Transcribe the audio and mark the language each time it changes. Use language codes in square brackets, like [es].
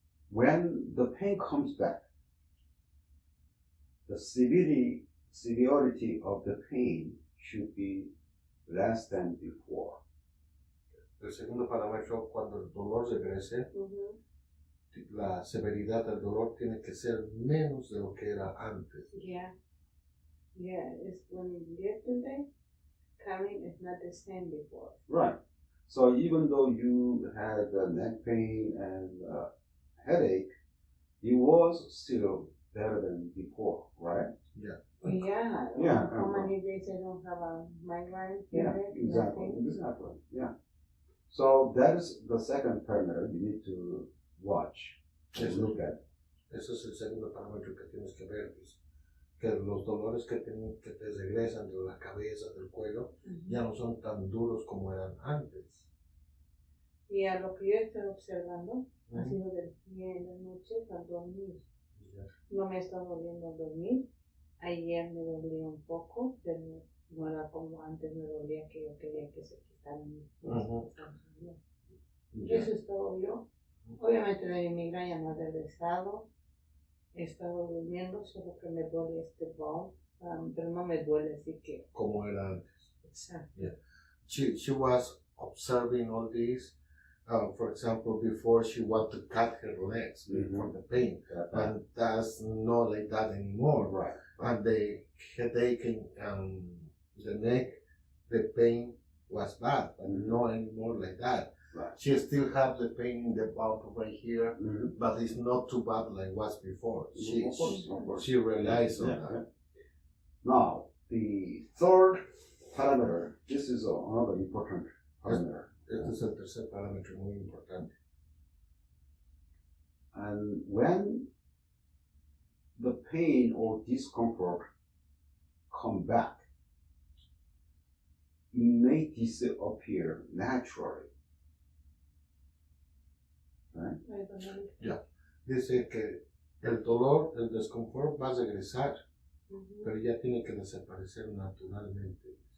[en] when the pain comes back, the severity of the pain should be less than before. [es] El segundo parámetro, cuando el dolor regrese, la severidad del dolor tiene que ser menos de lo que era antes. [en] Yeah, it's when yesterday, coming is not the same before. Right. So even though you had neck pain and headache, it was still better than before, right? Yeah. Yeah. How many days I don't have a migraine? Yeah, headache, exactly. nothing? Exactly. Yeah. So that is the second parameter you need to watch and look at. [es] Ese es el segundo parámetro que tienes que ver, pues, que los dolores que te regresan de la cabeza, del cuello, ya no son tan duros como eran antes. Y a lo que yo estoy observando, ha sido del día en la noche al dormir. No me está doliendo al dormir. Ayer me dolía un poco, pero no era como antes me dolía, que yo quería que se quitaran mis pies. Eso es todo yo. Obviamente de mi migraña no ha regresado. He estado durmiendo, solo que me duele este bone, pero no me duele así que... Como era antes. Exacto. [en] Yeah. She was observing all this. For example, before she wanted to cut her legs for the pain, and that's not like that anymore. Right. And the headache and the neck, the pain was bad, but not anymore like that. Right. She still have the pain in the bump right here, but it's not too bad like it was before. Of course. She realized on that. Yeah. Now, the third parameter, this is another important parameter. [es] Este es el tercer parámetro muy importante. [en] And when the pain or discomfort come back, it may disappear naturally. Right? [es] Dice que el dolor, el desconfort va a regresar, pero ya tiene que desaparecer naturalmente.